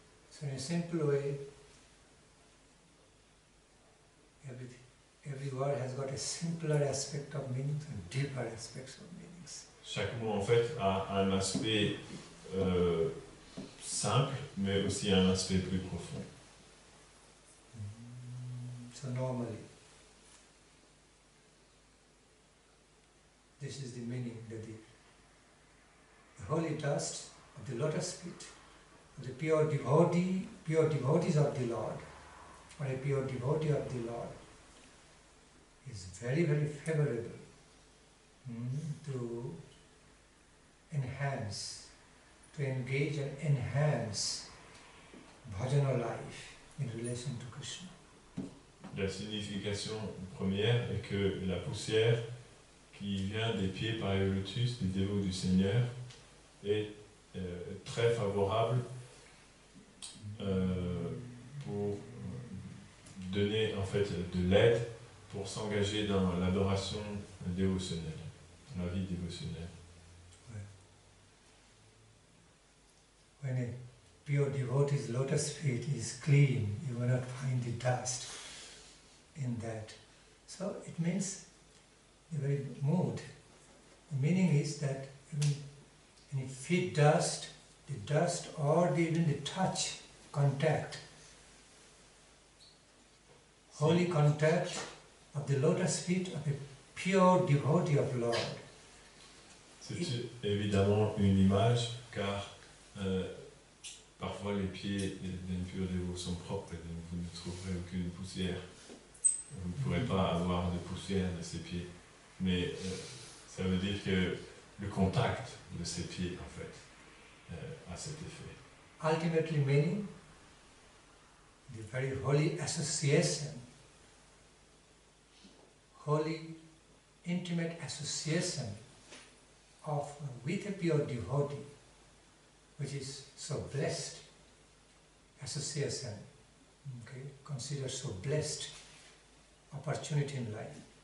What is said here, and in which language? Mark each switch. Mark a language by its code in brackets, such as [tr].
[en] So in a simple way, every word has got a simpler aspect of meaning and deeper aspects of meanings. [fr] Chaque mot en fait a un aspect simple, mais aussi un aspect plus profond. [en] So normally, this is the meaning that the holy dust of the lotus feet, of the pure devotees of the Lord, or a pure devotee of the Lord, is very, very favorable to enhance, to engage and enhance bhajana life in relation to Krishna. [fr] La signification première est que la poussière qui vient des pieds par le lotus des dévots du Seigneur est très favorable pour donner en fait de l'aide pour s'engager dans l'adoration dévotionnelle, la vie dévotionnelle. [en] When a pure devotee's lotus feet is clean, you will not find the dust in that. So it means the very mood. The meaning is that even any feet dust, the dust or even the touch, contact, holy contact of the lotus feet of a pure devotee of Lord. [fr] C'est évidemment une image car parfois les pieds d'un pur dévot sont propres et donc vous ne trouverez aucune poussière. Vous ne pourrez pas avoir de poussière de ces pieds. Mais ça veut dire que le contact de ces pieds en fait a cet effet. [en] Ultimately meaning the very holy association, holy intimate association of with a pure devotee, which is so blessed association, okay, considered so blessed opportunity in life,